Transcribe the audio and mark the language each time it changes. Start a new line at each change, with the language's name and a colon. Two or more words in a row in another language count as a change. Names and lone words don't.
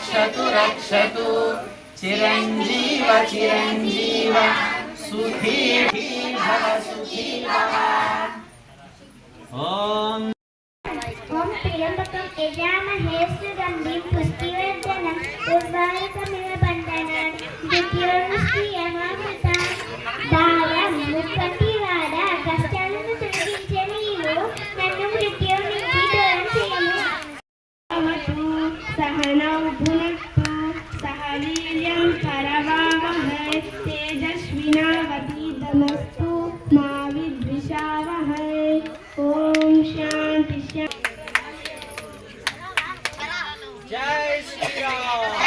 Sanskrit: रक्षतु रक्षतु चिरञ्जीव चिरञ्जीव सुखी भव सुखी भव। ॐ त्र्यम्बकं यजामहे सुगन्धिं पुष्टिवर्धनं उर्वारुकमिव बन्धनान् मृत्योर्मुक्तियमामृताम्।
Telugu: భావం ముప్పటివాడ కష్టాలను తొలగించే నీవు నన్ను మృత్యు నుంచి దూరం చేయము.
Sanskrit: सहनौ भुनक्तु सह वीर्यं करवावहै तेजस्विनावतीतमस्तु मा विद्विषावहै. ओं शांति शांति.
Hindi: जय श्री राम।